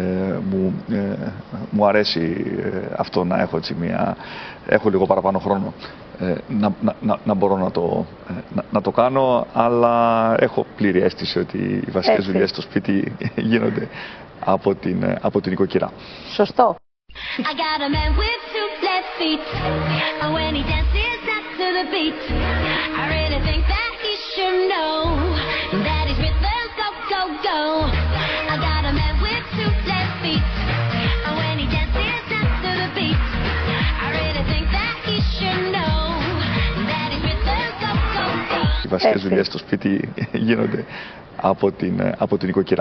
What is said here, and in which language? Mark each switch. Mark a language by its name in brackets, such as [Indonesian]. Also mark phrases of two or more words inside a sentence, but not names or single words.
[Greek] Μου αρέσει αυτό να έχω έτσι έχω λίγο παραπάνω χρόνο να μπορώ να το κάνω, αλλά έχω πλήρη αίσθηση ότι οι βασικές δουλειές στο σπίτι γίνονται από την οικοκυρά. Σωστό. [English] I got a man with two left feet, and when he dances not to the beat, I really think that he should know that his rhythm go, go, go. I got a man with two left feet, and when he dances not to the beat, I really think that he should know that his rhythm go, go, go. [Greek] Οι βασικές δουλειές στο σπίτι γίνονται από την οικοκυρά.